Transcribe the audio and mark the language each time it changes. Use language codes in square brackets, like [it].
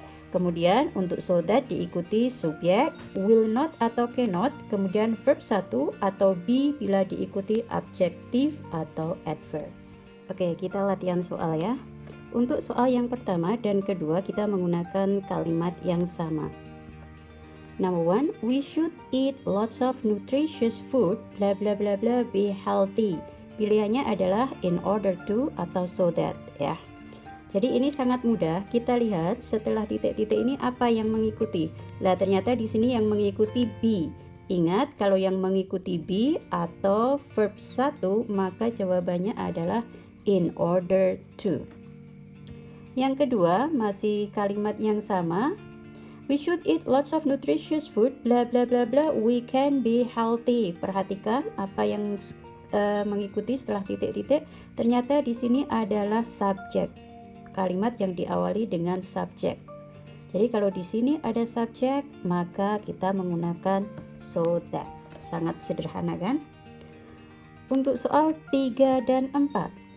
[id] Kemudian untuk so that diikuti subjek, will not atau cannot, kemudian verb 1 atau be bila diikuti adjektif atau adverb. Oke, kita latihan soal ya. Untuk soal yang pertama dan kedua kita menggunakan kalimat yang sama. [en] Number 1, we should eat lots of nutritious food, bla bla bla bla, be healthy. [id] Pilihannya adalah in order to atau so that ya. Jadi ini sangat mudah. Kita lihat setelah titik-titik ini apa yang mengikuti. Lah ternyata di sini yang mengikuti be. Ingat kalau yang mengikuti be atau verb 1 maka jawabannya adalah in order to. Yang kedua masih kalimat yang sama. [en] We should eat lots of nutritious food, bla bla bla bla, we can be healthy. [id] Perhatikan apa yang mengikuti setelah titik-titik. Ternyata di sini adalah subjek. Kalimat yang diawali dengan subjek. Jadi kalau di sini ada subjek, maka kita menggunakan so that. Sangat sederhana kan? Untuk soal 3 dan 4.